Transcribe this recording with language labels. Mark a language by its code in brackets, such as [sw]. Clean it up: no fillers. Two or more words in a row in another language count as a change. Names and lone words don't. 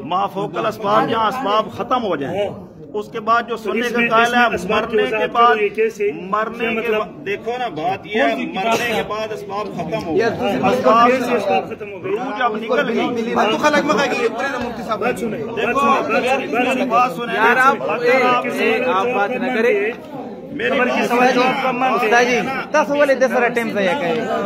[ur] ما فوق الاسباب جہاں اسباب ختم ہو جائیں، اس کے بعد جو سننے کا قائل ہے مرنے کے بعد، مرنے کے بعد دیکھو نا بات یہ ہے، مرنے کے بعد اسباب ختم ہو گئے، اسباب ختم ہو گئی، روح جب نکل گئی۔ دیکھو بات سنیں یار، آپ بات نہ کریں میری [ps] تاسو ولې د سره ټیم ضایع کوئ؟